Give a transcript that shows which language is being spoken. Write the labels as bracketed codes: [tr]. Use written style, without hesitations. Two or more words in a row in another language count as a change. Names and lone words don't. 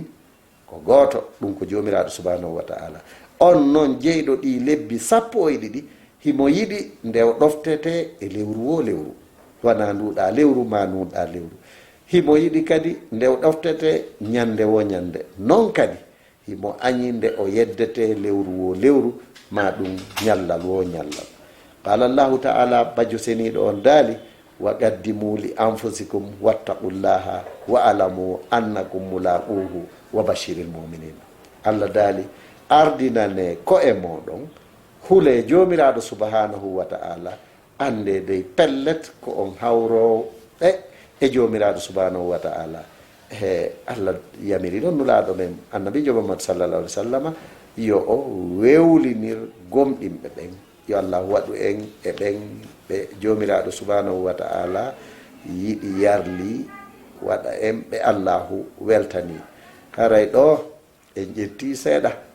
[ff] ko gooto ɗum ko joomiraɗo [ar] سبحانه وتعالى [ff] on noon jeyɗo ɗi lebbi 12 himo yiɗi nde o ɗoftete e lewru wo lewru wona nduɗa lewru ma nuɗa lewru himo yiɗi kadi nde o ɗoftete ñande wo ñande noon kadi himo añi nde o yeddete lewru wo lewru ma ɗum ñallal wo ñallal [ar] قال الله تعالى [ff] bajo seniɗo on daali [ar] وقدّموا لأنفسكم واتقوا الله واعلموا أنكم ملاقوه وبشّر المؤمنين [ff] Allah daali ardinane ko e moɗon hule jomiraɗo [ar] سبحانه وتعالى [ff] ande dey pellet ko on hawro e jomiraɗo [ar] سبحانه وتعالى [ff] Allah yamiri ɗon nulaɗo men annabijo Muhammad [ar] صلى الله عليه وسلم [ff] yo o wewlinir gomɗinɓe ɓen yo Allah waɗu en e ɓen ɓe jomiraɗo subhanahu wa ta'ala yiɗi yarli waɗa en ɓe Allahu weltani haray ɗo en ƴetti seeɗa